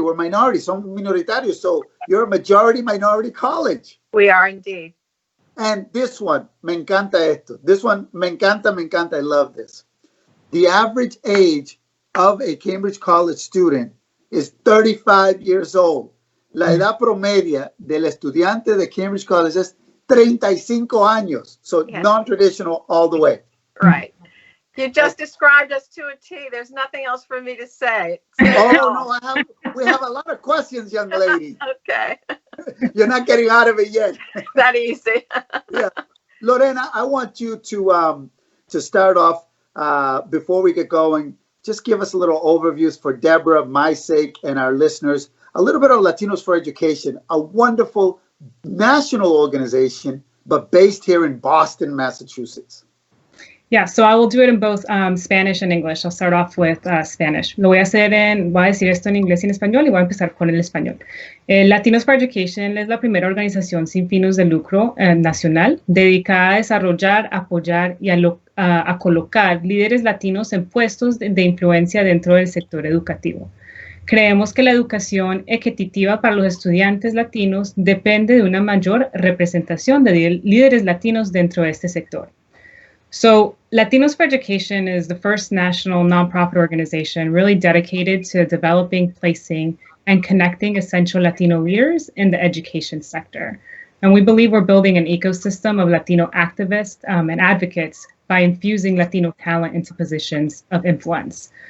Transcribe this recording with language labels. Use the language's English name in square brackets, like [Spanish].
[English] We're minorities, [Spanish] son minoritarios. [English] So you're a majority minority college. We are indeed. And this one, [Spanish] me encanta esto. [English] This one, [Spanish] me encanta. [English] I love this. The average age of a Cambridge College student is 35 years old. [Spanish] La edad promedia del estudiante de Cambridge College es 35 años. [English] So yes. Non-traditional all the way. Right. You just described us to a T. There's nothing else for me to say. Oh, no, we have a lot of questions, young lady. Okay. You're not getting out of it yet. That easy. Yeah. Lorena, I want you to start off, before we get going, just give us a little overviews for Deborah, my sake, and our listeners. A little bit of Latinos for Education, a wonderful national organization but based here in Boston, Massachusetts. Yeah, so I will do it in both Spanish and English. I'll start off with Spanish. [Spanish] Voy a decir esto en inglés y en español y voy a empezar con el español. Latinos for Education es la primera organización sin fines de lucro nacional dedicada a desarrollar, apoyar y a colocar líderes latinos en puestos de influencia dentro del sector educativo. Creemos que la educación equitativa para los estudiantes latinos depende de una mayor representación de líderes latinos dentro de este sector. [English] So Latinos for Education is the first national nonprofit organization really dedicated to developing, placing, and connecting essential Latino leaders in the education sector. And we believe we're building an ecosystem of Latino activists and advocates by infusing Latino talent into positions of influence.